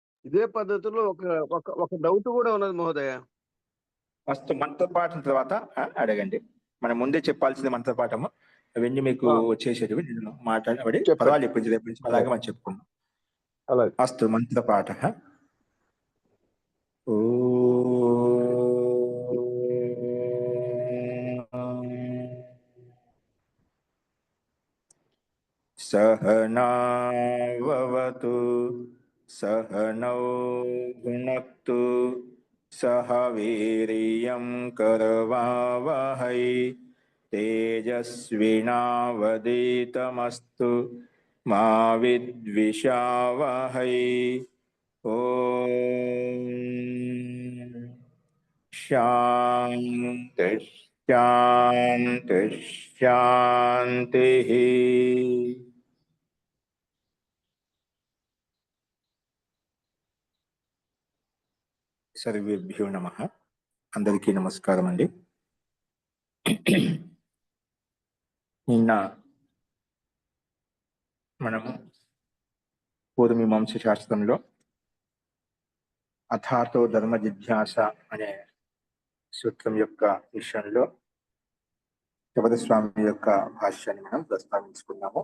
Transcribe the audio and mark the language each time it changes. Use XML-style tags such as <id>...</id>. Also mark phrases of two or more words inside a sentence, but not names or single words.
<te>ఇదే పద్ధతిలో ఒక ఒక ఒక డౌట్ కూడా ఉన్నది మహోదయ. ఫస్ట్ మంత్రపాఠం తర్వాత అడగండి. మనం ముందే చెప్పాల్సింది మంత్రపాఠము. అవన్నీ మీకు ఆ, వచ్చేసేటివి నేను మాట్లాడబడి చెప్పండి. పర్వాలేదు, రేపు నుంచి అలాగే అలాగే మనం చెప్పుకుందాం. అలాగే. అస్తు మంత్రపాఠ.</te> <sa>ఓ सहनावतु सहनौ भुनक्तु सह वीर्यं करवावहै तेजस्विनावधीतमस्तु मा विद्विषावहै। ॐ शान्ति शान्ति शान्तिः। సర్వేభ్యో నమః.</sa> <te>అందరికీ నమస్కారం అండి. నిన్న మనము పూర్వమీమాంస శాస్త్రంలో అథాతో ధర్మ జిజ్ఞాస అనే సూత్రం యొక్క విషయంలో శబద స్వామి యొక్క భాష్యాన్ని మనం ప్రస్తావించుకున్నాము.</te>